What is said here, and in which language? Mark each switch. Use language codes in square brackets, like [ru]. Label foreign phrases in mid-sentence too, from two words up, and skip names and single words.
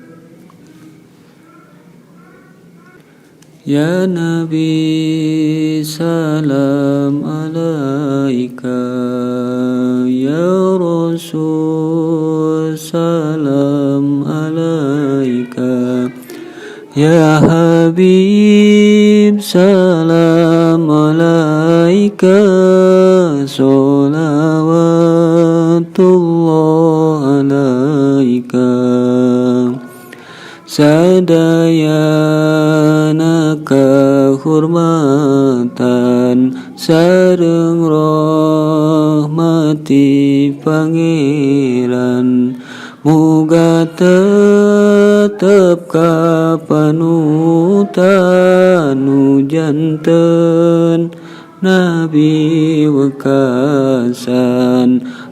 [ar] يا نبي سلام عليك يا رسول سلام عليك يا حبيب سلام عليك صلوات الله عليك. [su] Sadayana kehormatan sareng rahmati pangeran, muga tetep ka panutan nu janten Nabi wekasan.